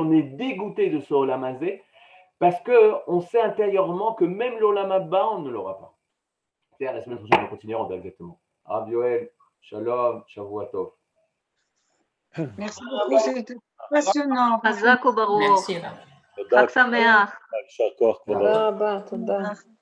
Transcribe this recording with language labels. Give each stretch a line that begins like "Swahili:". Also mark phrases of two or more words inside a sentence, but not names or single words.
French: On est dégoûté de ce
Hebrew: עולם הזה
French: parce qu'on sait intérieurement que même l'
Hebrew: עולם הבא,
French: on ne l'aura pas. C'est-à-dire, la semaine prochaine, on continuera exactement.
Hebrew: Rav Yoel, שלום, שבוע טוב.
French: Merci beaucoup, c'était passionnant. Merci. Merci.
Hebrew: חג שמח. יישר כוח, כבוד הרב.